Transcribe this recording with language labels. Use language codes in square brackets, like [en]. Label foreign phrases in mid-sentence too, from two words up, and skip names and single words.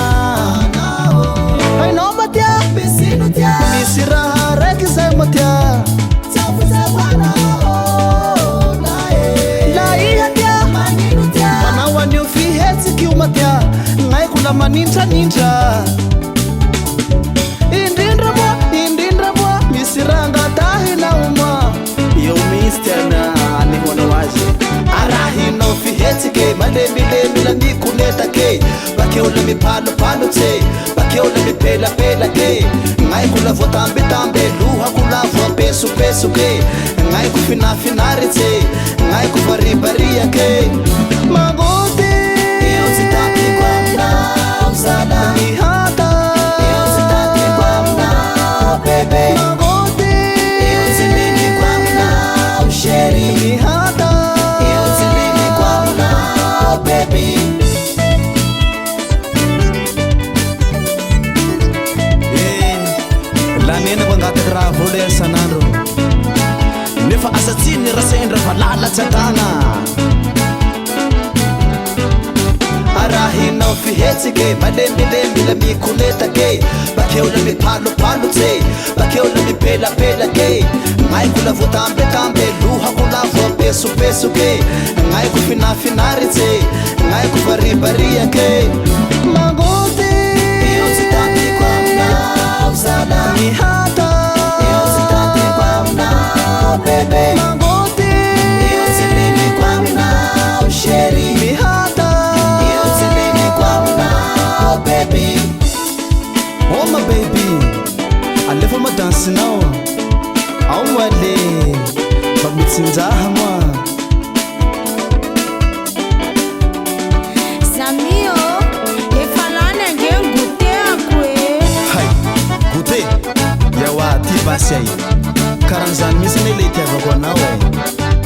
[mg] hainao matya misy raha raiky zay matya la iha tya manao anio fihetsiky io matya gnaiko la manindranindra indrindra moa misy raha ngatahinao moa eo misy tiana anehoanao azy arahinao fihetsiky malemilemy la mikonetake bakeo la mipalopalotse bakeo la mipelapelake gnaiko la voatambetambe lohako la voapesopesoke gnaiko finafinaritsy gnaiko varibariake magoty eo tsy tapiko aminao zala mihata eo tsy tapiko aminao bebe magoty eo tsy liniko aminao sheri mihata eo tsy liniko aminao baby lanenako angataky raha voler sanandro nefa asatsiny rasendra fa lalatsy atagna arahinao fihetsiky malemilemy la mikonetake bakeo la mipalopalotse bakeo la mipelapelake gnaiko la voatambetambe lohako la voapesopesoke gnaiko finafinaritsy gnaiko varibariake magoty eo tsy tapiko aminao zala mihata eo tsy tapiko aminao bebe magoty eo tsy liniko aminao sheri mihata eo tsy liniko aminao baby [en] oh my baby [mg] alefa madansinao ao ale mba mitsinjaha moa Samio, efa lany ange goûteako e hay goûté yawa ty basy ay karan'zany mihitsy ne le itiavako anao ay